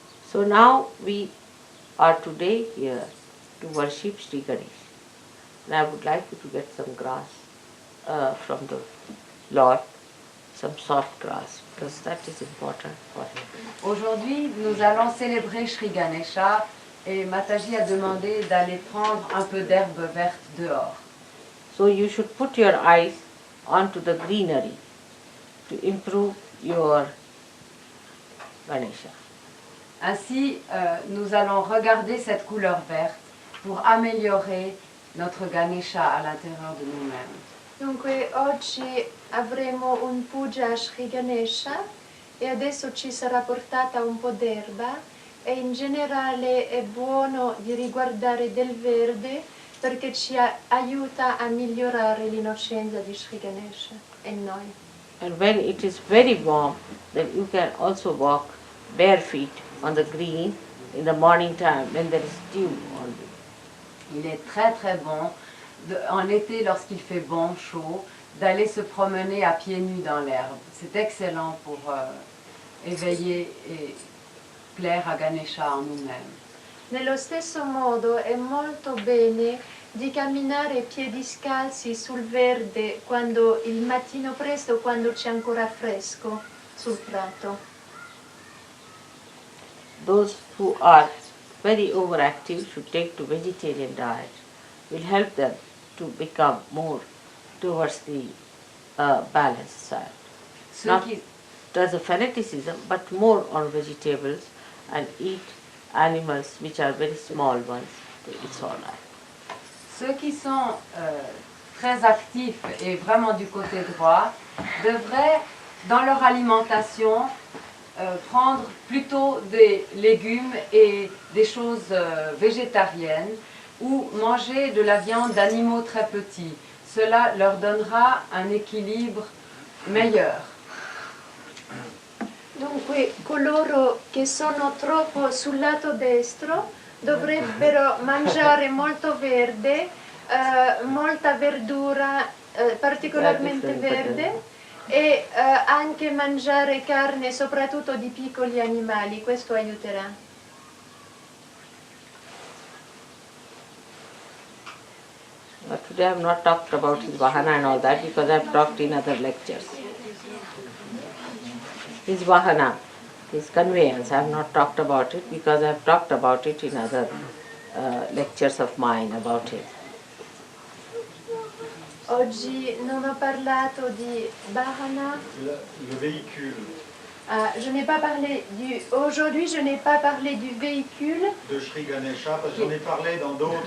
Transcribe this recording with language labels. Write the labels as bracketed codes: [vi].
[en] So now we are today here to worship Sri Ganesh. And I would like you to get some grass from the Lord, some soft grass, because that is important for him. [fr] Aujourd'hui, nous allons célébrer Shri Ganesha et Mataji a demandé d'aller prendre un peu d'herbe verte dehors. [en] So you should put your eyes onto the greenery to improve your Ganesha. [fr] Ainsi, nous allons regarder cette couleur verte pour améliorer notre Ganesha à l'intérieur de nous-mêmes. [it] Dunque oggi avremo un puja a Sri Ganesha e adesso ci sarà portata un po' d'erba e in generale è buono di riguardare del verde perché ci aiuta a migliorare l'innocenza di Sri Ganesha e noi. [en] And when it is very warm, then you can also walk bare feet on the green in the morning time when there is dew on you. [fr] Il est très très bon, en été lorsqu'il fait bon, chaud, d'aller se promener à pieds nus dans l'herbe. C'est excellent pour éveiller et plaire à Ganesha en nous-mêmes. [it] Nello stesso modo è molto bene di camminare piedi scalzi sul verde quando il mattino presto, quando c'è ancora fresco sul prato. [en] Those who are very overactive should take to vegetarian diet. Will help them to become more towards the balanced side. [fr] Ceux [en] Not [fr] qui, [en] as a fanaticism, but more on vegetables and eat animals which are very small ones. It's all right. [fr] ceux qui sont très actifs et vraiment du côté droit devraient, dans leur alimentation, prendre plutôt des légumes et des choses végétariennes ou manger de la viande d'animaux très petits. Cela leur donnera un équilibre meilleur. [it] Dunque coloro che sono troppo sul lato destro dovrebbero mangiare molto verde, molta verdura, particolarmente verde, e anche mangiare carne soprattutto di piccoli animali, questo aiuterà. [en] But today I have not talked about his Vahana and all that because I have talked in other lectures. His Vahana, his conveyance, I have not talked about it because I have talked about it in other lectures of mine about it. [it] Oggi non ho parlato di Vahana. [fr] Le véhicule Je n'ai pas parlé du. Aujourd'hui, je n'ai pas parlé du véhicule. de Sri Ganesha, parce que j'en ai parlé dans d'autres.